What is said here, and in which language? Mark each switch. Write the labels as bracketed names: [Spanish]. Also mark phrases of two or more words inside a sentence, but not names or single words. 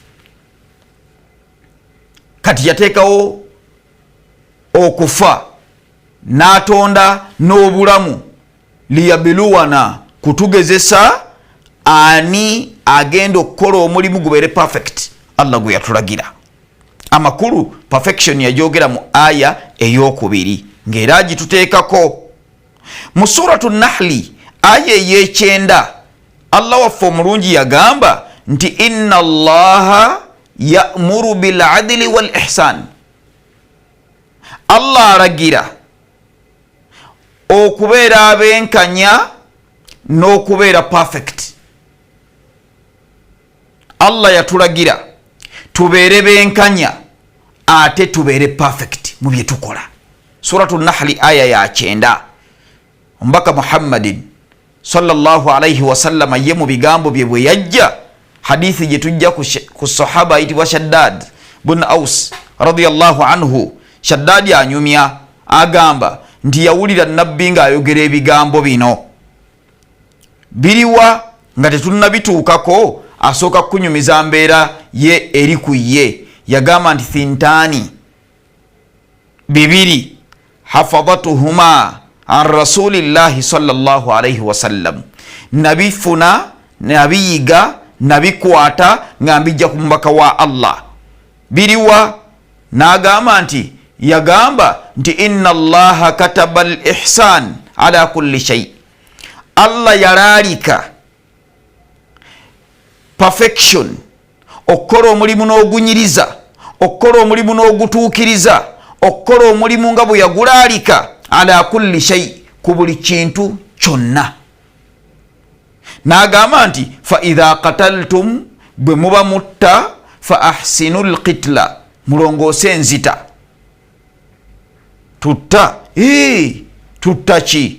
[Ganda] Kati yateekawo okufa n'atonda n'obulamu, liyabluwana, kutugezesa ani agenda okukola omulimu gubeere perfect. Allah gwe yatulagira. amakulu perfection yajogera mu aya eyokubiri ng'era agituteekako mu suratu nahli aya ey'ekyenda Allah waffe omulungi yagamba nti [Arabic] إن الله يأمر بالعدل والإحسان. [Ganda] Allah aragira okubeera abenkanya n'okubeera perfect. Allah yatulagira tubeere benkanya ate tubeere perfect mu bye tukola. Suratu nahli aya ya 9. Ombaka Muhammadin [Arabic] صلى الله عليه وسلم [Ganda] ye mu bigambo bye bwe yajja hadithi gye tujja ku sahaba ayitibwa Shaddad bun Aus [Arabic] رضي الله عنه. [Ganda] Shaddad anyumya agamba nti yawulira nabbi ng'ayogera ebigambo bino biriwa nga tetunnabituukako asooka kunyumiza mbeera ye eri ku ye. Yagamba nti thintani bibiri [Arabic] حفظتهما عن رسول الله صلى الله عليه وسلم, [Ganda] nabifuna nabiyiga nabikwata nga mbijja ku mubaka wa Allah. Biriwa? N'agamba nti yagamba nti [Arabic] إن الله كتب الإحسان على كل شيء. [Ganda] Allah yalalika perfection, okukola omulimu n'ogunyiriza, okukola omulimu n'ogutuukiriza, okukola omulimu nga bwe yagulalika [Arabic] على كل شيء, [Ganda] ku buli kintu kyonna. N'agamba nti [Arabic] فإذا قتلتم, [Ganda] bwe muba mutta [Arabic] فأحسنوا القتلة, [Ganda] mulongoose enzita. Tutta ki?